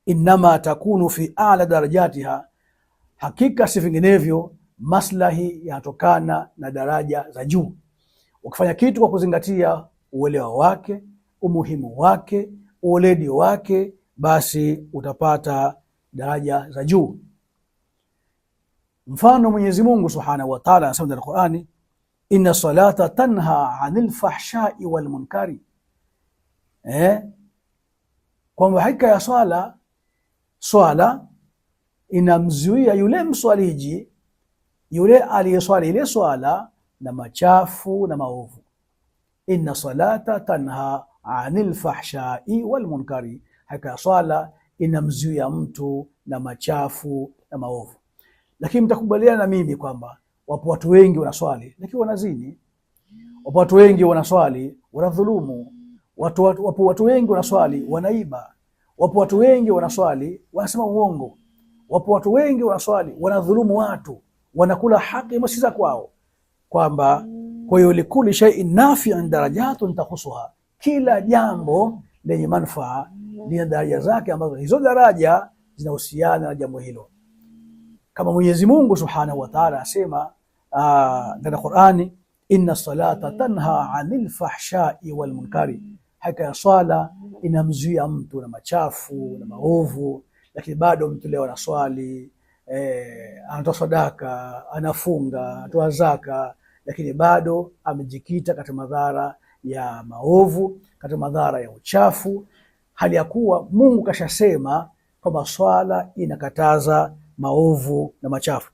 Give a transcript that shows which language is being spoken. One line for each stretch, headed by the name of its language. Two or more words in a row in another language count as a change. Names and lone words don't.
Arabic: إنما تكون في أعلى درجاتها,
Swahili: hakika si vinginevyo maslahi yanatokana na daraja za juu. Ukifanya kitu kwa kuzingatia uelewa wake, umuhimu wake, uweledi wake, basi utapata daraja za juu. Mfano, Mwenyezi Mungu
Arabic: سبحانه وتعالى
Swahili: anasema ndani ya Qur'ani,
Arabic: إن الصلاة تنهى عن الفحشاء والمنكر,
Swahili: kwamba hakika ya swala inamzuia yule mswaliji, yule aliyeswali ile swala na machafu na maovu.
Arabic: إن الصلاة تنهى عن الفحشاء والمنكر,
Swahili: hakika ya swala inamzuia mtu na machafu na maovu. Lakini mtakubaliana na mimi kwamba wapo watu wengi wanaswali lakini wanazini, wapo watu wengi wanaswali wanadhulumu, wapo watu wengi wanaswali wanaiba, wapo watu wengi wanaswali wanasema uongo, wapo watu wengi wanaswali wanadhulumu watu, wanakula haki masi za kwao, kwamba kwa hiyo
Arabic: لكل شيء نافعا درجة تخصها,
Swahili: kila jambo lenye manufaa lina daraja zake ambazo hizo daraja zinahusiana na jambo hilo. Kama Mwenyezi Mungu
Arabic: سبحانه وتعالى
Swahili: asema ndani ya Qur'ani,
Arabic: إن الصلاة تنهى عن الفحشاء والمنكر,
Swahili: hakika ya swala inamzuia mtu na machafu na maovu. Lakini bado mtu leo anaswali, anatoa sadaka, anafunga, anatoa zaka, lakini bado amejikita katika madhara ya maovu, katika madhara ya uchafu, hali ya kuwa Mungu kashasema kwamba swala inakataza maovu na machafu.